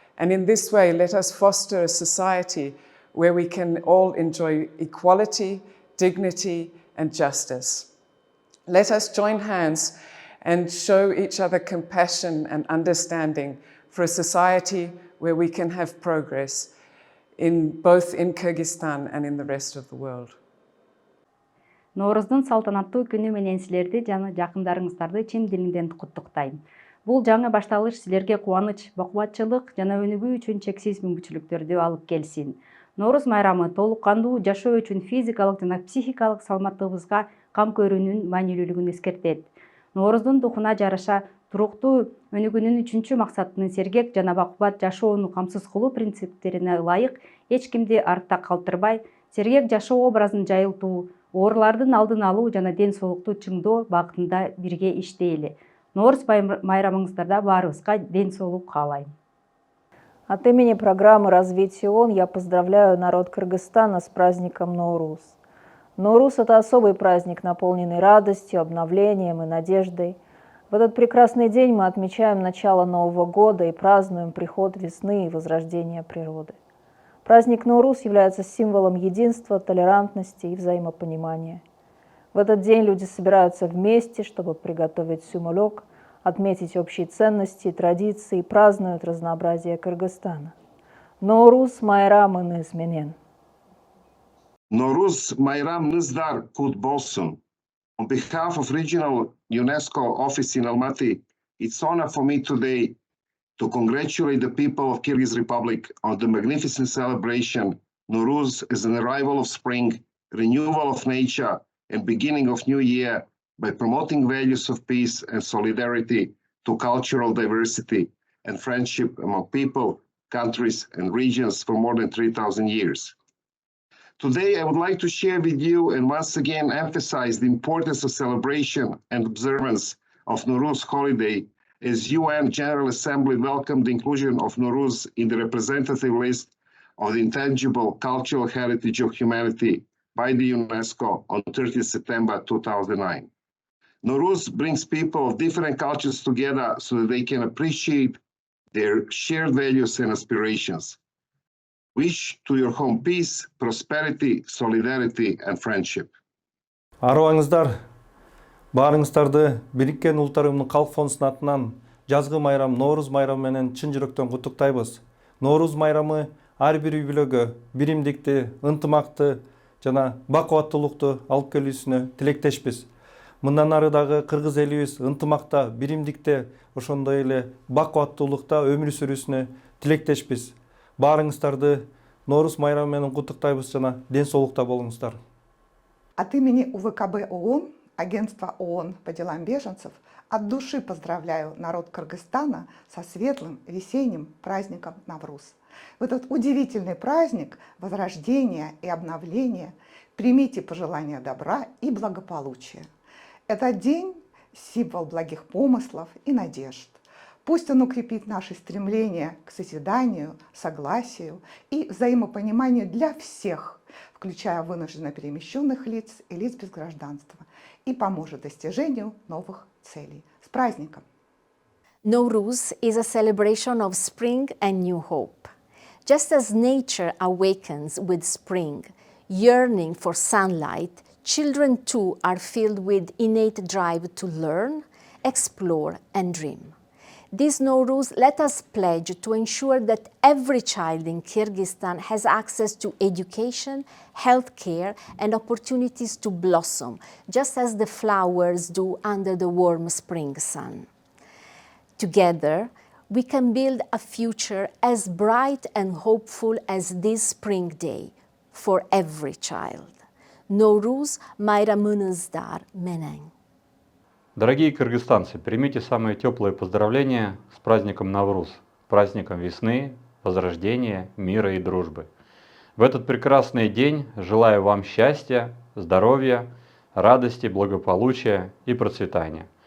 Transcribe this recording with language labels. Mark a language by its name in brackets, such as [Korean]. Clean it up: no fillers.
[English] And in this way, let us foster a society where we can all enjoy equality, dignity, and justice. Let us join hands and show each other compassion and understanding for a society where we can have progress both in Kyrgyzstan and in the rest of the world. [Kyrgyz] Ноорыздун салтанаттуу күнү менен силерди жана жакындарыңыздарды чын дилимден куттуктайм. Бул жаңы башталыш силерге кубаныч, бакубатчылык жана өнүгүү үчүн чексиз мүмкүнчүлүктөрдү алып келсин. Ноорuz майрамы толук кандуу жашоо үчүн физикалык жана психикалык саламаттыгыбызга кам көрүүнүн маанилүүлүгүн эскертет. Ноорыздун духуна жараша туруктуу өнүгүүнүн үчүнчү максатынын сергек жана бакубат жашоону камсыз кылуу принциптерине ылайык эч кимди артта калтырбай, сергек жашоо образын жайылтуу, оорулардын алдын алуу жана ден соолукту чыңдоо багытында бирге иштейли. Ноорuz майрамыңыздарда баарыбызга ден соолук каалайм. [Russian] От имени программы развития ООН я поздравляю народ Кыргызстана с праздником Ноорuz. Ноорuz — это особый праздник, наполненный радостью, обновлением и надеждой. В этот прекрасный день мы отмечаем начало Нового года и празднуем приход весны и возрождение природы. Праздник Nooruz является символом единства, толерантности и взаимопонимания. В этот день люди собираются вместе, чтобы приготовить сумолек, отметить общие ценности и традиции и празднуют разнообразие Кыргызстана. [Kyrgyz] Nooruz майрамыңыз менен. Nooruz майрамыңыздар кут болсун. [English] On behalf of Regional UNESCO Office in Almaty, it's an honor for me today to congratulate the people of Kyrgyz Republic on the magnificent celebration. Nooruz is an arrival of spring, renewal of nature, and beginning of new year by promoting values of peace and solidarity to cultural diversity and friendship among people, countries, and regions for more than 3,000 years. Today, I would like to share with you and once again emphasize the importance of celebration and observance of Nooruz holiday as UN General Assembly welcomed the inclusion of Nooruz in the representative list of the intangible cultural heritage of humanity by the UNESCO on 30 September 2009. Nooruz brings people of different cultures together so that they can appreciate their shared values and aspirations. wish to your home peace, prosperity, solidarity, and friendship. [Kyrgyz] Арыбаңыздар, баарыңыздарды Бириккен Улуттар Уюмунун Калк фондунун атынан жазгы майрам Ноорuz майрамы менен чын жүрөктөн куттуктайбыз. Ноорuz майрамы ар бир үй-бүлөгө биримдикти, ынтымакты жана бакубаттуулукту алып келүүсүнө тилектешпиз. Мындан ары дагы кыргыз элибиз ынтымакта, биримдикте, ошондой эле бакубаттуулукта өмүр сүрүүсүнө тилектешпиз. Баарыңыздарды Ноорuz майрамы менен куттуктайбыз жана ден соолукта болуңуздар. [Russian] От имени УВКБ ООН, Агентства ООН по делам беженцев, от души поздравляю народ Кыргызстана со светлым весенним праздником Ноорuz. В этот удивительный праздник возрождения и обновления примите пожелания добра и благополучия. Этот день – символ благих помыслов и надежд. Пусть он укрепит наши стремления к созиданию, согласию и взаимопониманию для всех, включая вынужденно перемещенных лиц и лиц без гражданства, и поможет достижению новых целей. С праздником! [English] Nooruz is a celebration of spring and new hope. Just as nature awakens with spring, yearning for sunlight, children too are filled with innate drive to learn, explore, and dream. This Nooruz, let us pledge to ensure that every child in Kyrgyzstan has access to education, health care, and opportunities to blossom, just as the flowers do under the warm spring sun. Together, we can build a future as bright and hopeful as this spring day for every child. [Kyrgyz] Nooruz майрамыңыздар менен. [Russian] Дорогие кыргызстанцы, примите самые теплые поздравления с праздником Ноорuz, праздником весны, возрождения, мира и дружбы. В этот прекрасный день желаю вам счастья, здоровья, радости, благополучия и процветания.